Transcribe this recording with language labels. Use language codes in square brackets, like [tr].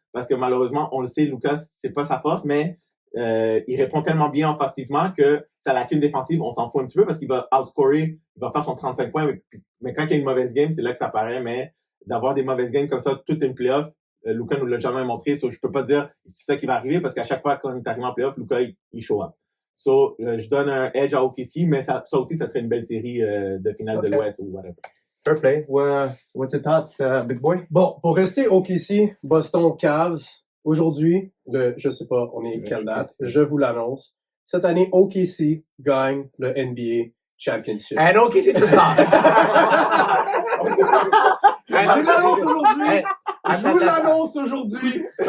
[fr] Parce que malheureusement, on le sait, Luka, c'est pas sa force, mais il répond tellement bien offensivement que sa lacune défensive, on s'en fout un petit peu parce qu'il va outscorer, il va faire son 35 points, mais quand il y a une mauvaise game, c'est là que ça paraît, mais d'avoir des mauvaises games comme ça, toute une playoff, Luka nous l'a jamais montré, so je peux pas dire c'est ça qui va arriver parce qu'à chaque fois qu'on est arrivé en playoff, Luka, il show up. So, je donne un edge à OKC, mais ça aussi, ça serait une belle série de finale de l'Ouest ou whatever. [en] Fair play. What's your thoughts, big boy? [fr] Bon, pour rester OKC, Boston Cavs, aujourd'hui, je sais pas, on est quelle date, je vous l'annonce. Cette année, OKC gagne le NBA Championship. [en] And OKC just lost. [fr] Je vous l'annonce aujourd'hui! Je vous l'annonce aujourd'hui!